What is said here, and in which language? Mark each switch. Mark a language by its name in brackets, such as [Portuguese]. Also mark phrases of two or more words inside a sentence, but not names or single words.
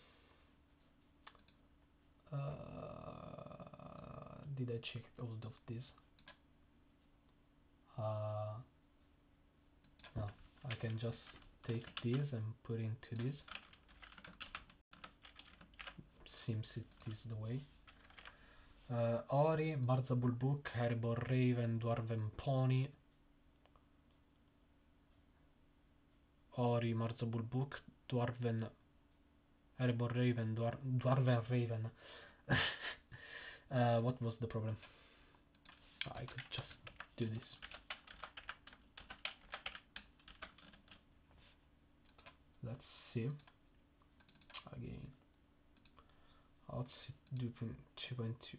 [English] Did I check all of this? No, I can just take this and put into this. Seems it is the way. Ori, Barza Bulbuk, Herbor Raven, Dwarven Pony. Ori, Marza Bulbuk, Dwarven, Herbor Raven, Dwarven Raven. What was the problem? I could just do this. Let's see. Again. Hotseat 2.2.